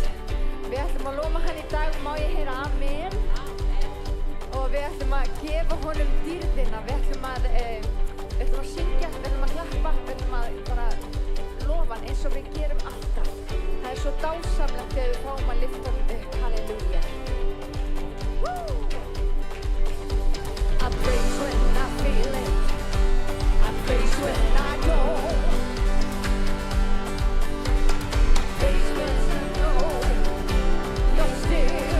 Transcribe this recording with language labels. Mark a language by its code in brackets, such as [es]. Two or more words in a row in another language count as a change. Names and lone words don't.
[is] Við ætlum að lóma hann í dag, má ég heyra amen. Og við ætlum að gefa honum dýrðina, við ætlum að syngja, við ætlum að klappa, við ætlum að bara lofa hann eins og við gerum alltaf. Það er svo dásamlegt þegar við fáum að lyfta honum upp, halleluja. [en] I praise when I feel it, I praise when I don't. Praise when I know you're still.